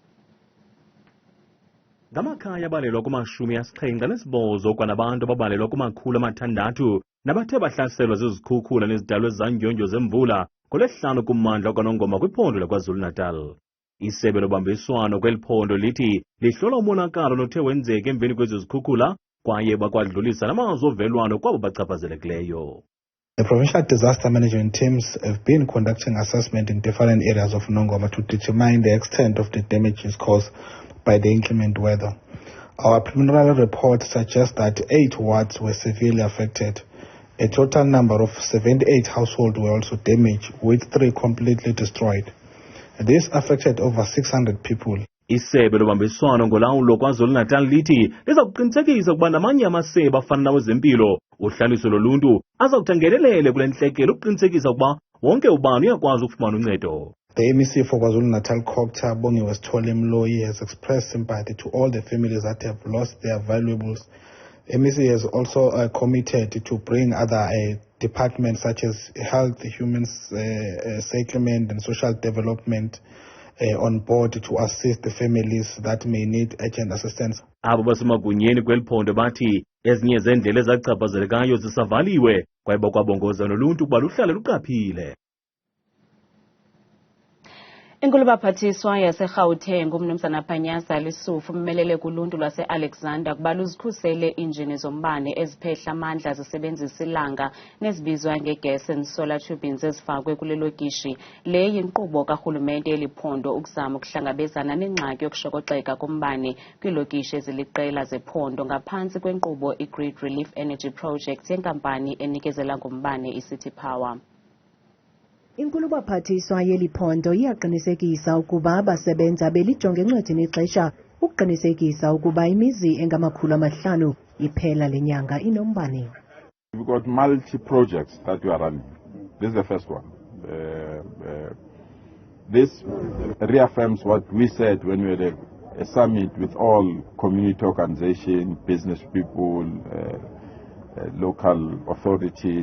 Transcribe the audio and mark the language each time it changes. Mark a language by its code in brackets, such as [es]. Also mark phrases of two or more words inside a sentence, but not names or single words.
[xh] Ngamakhaya abalelwa kuma-78 kwanabantu ababalelwa kuma-600 nabathe bahlaselwa zizikhukhula nezidalwa ezandyondyo zemvula ngoLwesihlanu kummandla kwaNongoma kwiphondo laKwaZulu-Natal. Isebe lobambiswano kweli phondo lithi lihlola umonakalo nothe wenzeka emveni kwezi zikhukhula kwaye bakwadlulisa namazwi ovelwano kwabo bachaphazelekileyo. [en] The provincial disaster management teams have been conducting assessment in different areas of Nongoma to determine the extent of the damages caused by the inclement weather. Our preliminary report suggests that 8 wards were severely affected. A total number of 78 households were also damaged, with 3 completely destroyed. This affected over 600 people. [xh] Isebe lobambiswano ngolawulo KwaZulu-Natal lithi liza kuqinisekisa ukuba namanye amasebe afana nawezempilo uhlaniso loluntu azawuthangelelele kule ntlekelo ukuqinisekisa ukuba wonke ubani uyakwazi ukufumana uncedo. [en] The MEC for KwaZulu-Natal Copter Bongiwe Sithole Mloyi has expressed sympathy to all the families that have lost their valuables. The MEC has also committed to bring other departments such as health, human settlement and social development on board to assist the families that may need urgent assistance. [xh] Abo basemagunyeni kweli phondo bathi Ezinye zeendlela ezachaphazelekayo zisavaliwe kwaye bakwabongoza noluntu ukuba luhlale luqaphile. Inkulu baphathiswa yase-Gauteng uMnumzana Panyaza Lisufu ummelele kuluntu lwase-Alexandra kuba luzikhusele iinjini zombane eziphehla amandla zisebenzisa ilanga nezibizwa nge- [en] gas and solar turbines [xh] ezifakwe kule lokishi. Le yinkqubo karhulumente yeliphondo ukuzama ukuhlangabezana nengxaki yokushokoxeka kombane kwiilokishi eziliqela zephondo ngaphantsi kwenkqubo i-Grid Relief Energy Project yenkampani enikezela ngombane iCity Power. Inkulu baphathiswa yeliphondo iyaqinisekisa ukuba abasebenza belijonge encwadini ixesha ukuqinisekisa ukuba imizi engama500 iphela lenyanga inombane. [en] We've got multi-projects that we are running. This is the first one. This reaffirms what we said when we had a summit with all community organizations, business people, local authorities.